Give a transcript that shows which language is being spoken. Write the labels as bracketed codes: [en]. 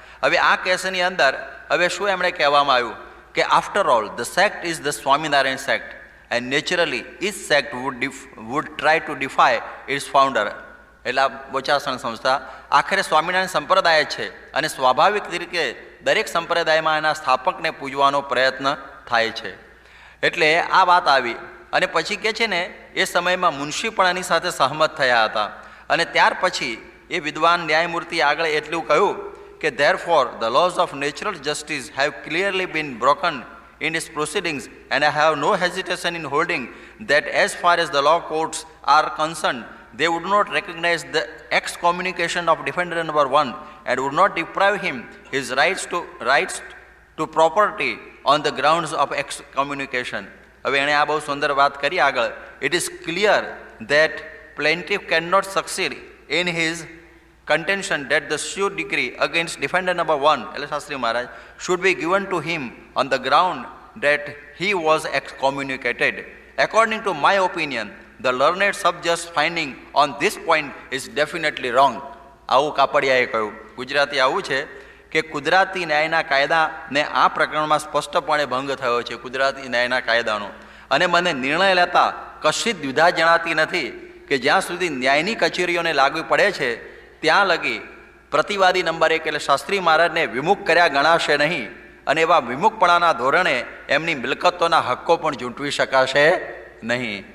[gu] હવે આ કેસની અંદર હવે શું એમણે કહેવામાં આવ્યું કે [en] After all the sect is the Swaminarayan sect and naturally each sect would try to defy its founder. [gu] એટલે આ બોચાસણ સંસ્થા આખરે સ્વામિનારાયણ સંપ્રદાય છે અને સ્વાભાવિક તરીકે દરેક સંપ્રદાયમાં એના સ્થાપકને પૂજવાનો પ્રયત્ન થાય છે. એટલે આ વાત આવી. અને પછી કહે છે ને એ સમયમાં મુનશી પણ એની સાથે સહમત થયા હતા. અને ત્યાર પછી એ વિદ્વાન ન્યાયમૂર્તિ આગળ એટલું કહ્યું કે [en] Therefore the laws of natural justice have clearly been broken in its proceedings and I have no hesitation in holding that as far as the law courts are concerned, they would not recognize the excommunication of defendant number 1 and would not deprive him his rights to property on the grounds of excommunication. [gu] હવે એણે આ બહુ સુંદર વાત કરી આગળ. [en] It is clear that plaintiff cannot succeed in his contention that the suit decree against defendant number 1, [gu] એટલે શાસ્ત્રી મહારાજ, [en] should be given to him on the ground that he was excommunicated. According to my opinion, the learned subject's finding on this point is definitely wrong. [gu] આવું કાપડિયાએ કહ્યું. ગુજરાતી આવું છે કે કુદરતી ન્યાયના કાયદાને આ પ્રકરણમાં સ્પષ્ટપણે ભંગ થયો છે, કુદરતી ન્યાયના કાયદાનો. અને મને નિર્ણય લેતા કશી જ દ્વિધા જણાતી નથી કે જ્યાં સુધી ન્યાયની કચેરીઓને લાગુ પડે છે ત્યાં લગી પ્રતિવાદી નંબર 1 એટલે શાસ્ત્રી મહારાજને વિમુખ કર્યા ગણાશે નહીં અને એવા વિમુખપણાના ધોરણે એમની મિલકતોના હક્કો પણ ઝૂંટવી શકાશે નહીં.